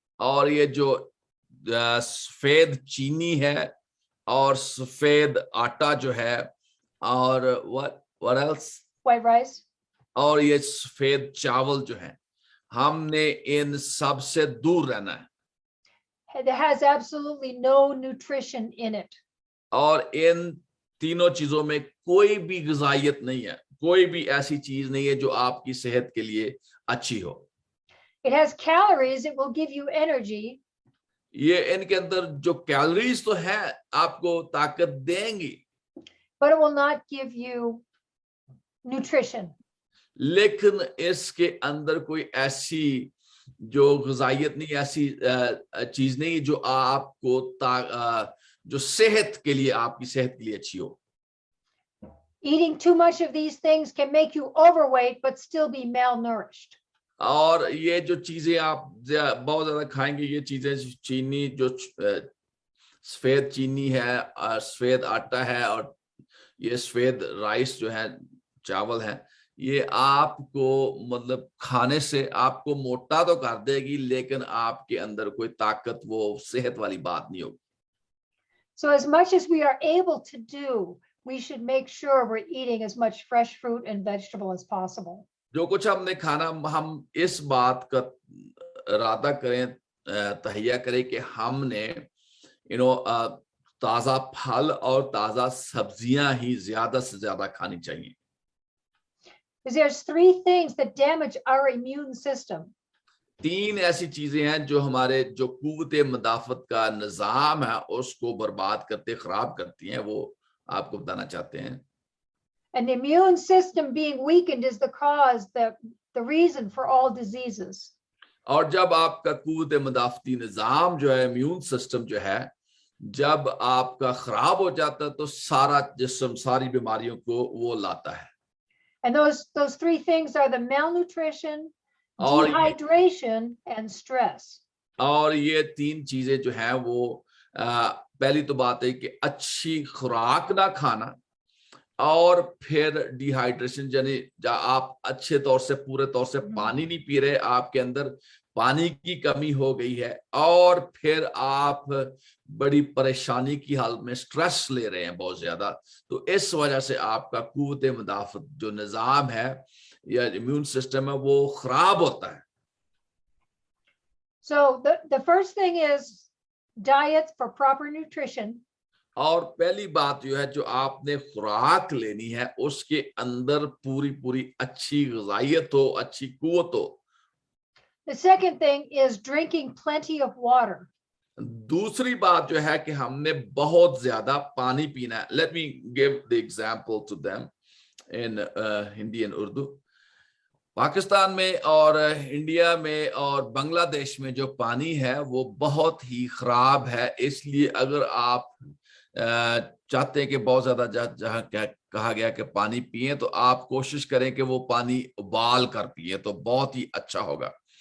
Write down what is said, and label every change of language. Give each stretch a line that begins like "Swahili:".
Hindi: और ये जो सफेद चीनी है और सफेद आटा जो है, और
English: what else? White rice.
Hindi: और ये सफेद चावल जो है, हमने इन सब से दूर रहना है।
English: It has absolutely no nutrition in it.
Hindi: और इन तीनों चीजों में कोई भी ग़िज़ाइयत नहीं है, कोई भी ऐसी चीज नहीं है जो आपकी सेहत के लिए अच्छी हो।
English: It has calories, it will give you energy.
Hindi: ये इनके अंदर जो कैलोरीज तो है, आपको ताकत देंगी,
English: but it will not give you nutrition.
Hindi: लेकिन इसके अंदर कोई ऐसी जो ग़िज़ाइयत नहीं, ऐसी चीज नहीं जो आपको जो सेहत के लिए, आपकी सेहत के लिए अच्छी हो।
English: Eating too much of these things can make you overweight but still be malnourished.
Hindi: और ये जो चीजें आप बहुत ज्यादा खाएंगे, ये चीजें चीनी, जो सफेद चीनी है, सफेद आटा है, और ये सफेद राइस जो है, चावल है, ये आपको मतलब खाने से आपको मोटा तो कर देगी, लेकिन आपके अंदर कोई ताकत, वो सेहत वाली बात नहीं होगी।
English: So as much as we are able to do, we should make sure we're eating as much fresh fruit and vegetable as possible.
Hindi: जो कुछ हमने खाना, हम इस बात का इरादा करें, तहैया करें कि हमने ताजा फल और ताजा सब्जियां ही ज्यादा से ज्यादा खानी चाहिए।
English: There's three things that damage our immune system.
Hindi: तीन ऐसी चीजें हैं जो हमारे जो कुव्वते मदाफत का निजाम है उसको बर्बाद करते, खराब करती हैं, वो आपको बताना चाहते हैं।
English: And the immune system being weakened is the cause, the reason for all diseases.
Hindi: और जब आपका कुव्वते मदाफती निजाम जो है, इम्यून सिस्टम जो है, जब आपका खराब हो जाता है तो सारा जिस्म, सारी बीमारियों को वो लाता है।
English: And those three things are the malnutrition, dehydration, and stress.
Hindi: और ये तीन चीजें जो हैं वो पहली तो बात है कि अच्छी खुराक ना खाना, और फिर डिहाइड्रेशन, यानी आप अच्छे तौर से, पूरे तौर से पानी नहीं पी रहे, आपके अंदर पानी की कमी हो गई है, और फिर आप बड़ी परेशानी की हालत में स्ट्रेस ले रहे हैं बहुत ज्यादा, तो इस वजह से आपका कुव्वते मदाफत जो निजाम है या इम्यून सिस्टम है वो खराब होता है।
English: So the first thing is diet for proper nutrition.
Hindi: और पहली बात जो है, जो आपने खुराक लेनी है उसके अंदर पूरी अच्छी ग़िज़ाइयत हो, अच्छी कुव्वत हो।
English: The second thing is drinking plenty of water.
Hindi: दूसरी बात जो है कि हमने बहुत ज्यादा पानी पीना है।
English: Let me give the example to them in Hindi and Urdu.
Hindi: Pakistan में और इंडिया में और बांग्लादेश में जो पानी है वो बहुत ही खराब है, इसलिए अगर आप चाहते हैं कि बहुत ज्यादा जहाँ कहा गया कि पानी पिए, तो आप कोशिश करें कि वो पानी उबाल कर पिए, तो बहुत ही अच्छा होगा।